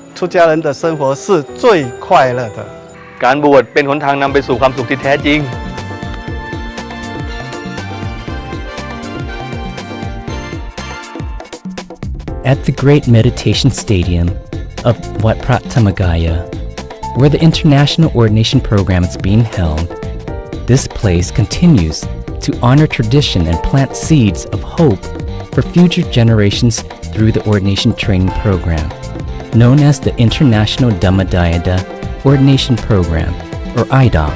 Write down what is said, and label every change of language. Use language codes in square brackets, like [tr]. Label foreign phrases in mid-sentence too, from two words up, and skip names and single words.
[zh] 出家人的生活是最快乐的。 [th] การบวชเป็นหนทางนำไปสู่ความสุขที่แท้จริง [en] At the great meditation stadium of Wat Prat Dhammadayada, where the International Ordination Program is being held, this place continues to honor tradition and plant seeds of hope for future generations through the Ordination Training Program, known as the International Dhammadayada Ordination Program, or Idop.